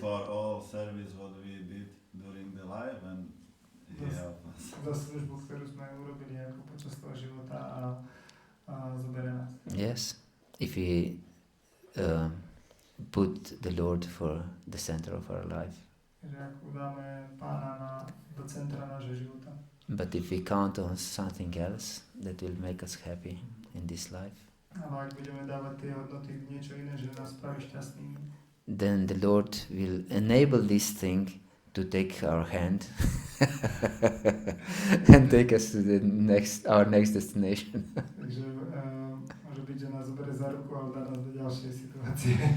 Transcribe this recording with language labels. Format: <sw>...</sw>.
<en>For all service what we did during the life, and he helped us.</en> <sk>Za službu, ktorú sme urobili ako počas toho života a zoberie nás.</sk> <en>Yes. If we put the Lord for the center of our life.</en> <sk>Že ako dáme Pána do centra nášho života.</sk> <en>But if we count on something else that will make us happy in this life,</en> <sk>Ale ak budeme dávať tie hodnoty v niečo iné, že nás spraví šťastnými,</sk> <en>then the Lord will enable this thing to take our hand and take us to our next destination.</en> <sk>Takže môže byť, že nás zoberie za ruku a dá nás do ďalšej situácie.</sk>